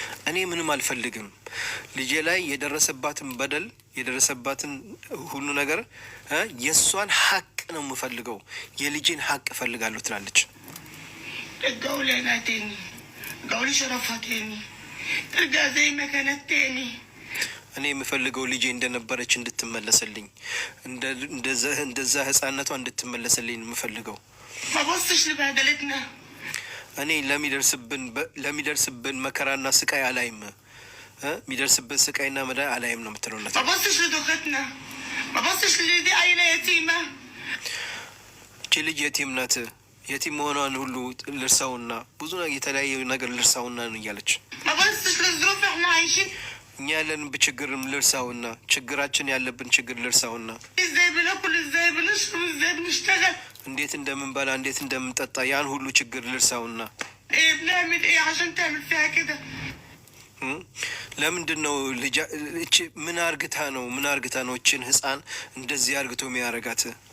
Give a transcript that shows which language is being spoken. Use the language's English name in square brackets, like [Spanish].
[Amharic] እኔ ምንም አልፈልግም። ልጄ ላይ የደረሰባትን በደል የደረሰባትን ሁሉ ነገር የእሷን ሀቅ ነው የምፈልገው፣ የልጄን ሀቅ እፈልጋለሁ ትላለች። [Arabic] الجولة هنا تاني الجولة شرفها تاني ترجع زي ما كانت تاني [Amharic] እኔ የምፈልገው ልጄ እንደነበረች እንድትመለስልኝ፣ እንደዛ ህፃነቷ እንድትመለስልኝ የምፈልገው። [Arabic] ما بصش لبهدلتنا [Amharic] እኔ ለሚደርስብን መከራና ስቃይ አላይም፣ የሚደርስብን ስቃይና መዳይ አላይም ነው የምትለው። [Arabic] ما بصش لدوختنا ما بصش لدي عيلة يتيمة [Amharic] እቺ ልጅ የቲም ናት፣ የቲም መሆኗን ሁሉ ልርሳውና ብዙ የተለያየ ነገር ልርሳውና ነው እያለች። [Arabic] ما بصش للظروف احنا عايشين [Amharic] እኛ ያለን በችግርም ልርሳውና ችግራችን ያለብን ችግር ልርሳውና [Arabic] ازاي بناكل ازاي بنشرب ازاي بنشتغل [Amharic] እንዴት እንደምንበላ እንዴት እንደምንጠጣ ያን ሁሉ ችግር ልርሳውና [Arabic] ايه بنعمل ايه عشان تعمل فيها كده [Amharic] ለምንድን ነው ልጅ እቺ ምን አርግታ ነው እቺን ህፃን እንደዚህ አርግቶ የሚያረጋት?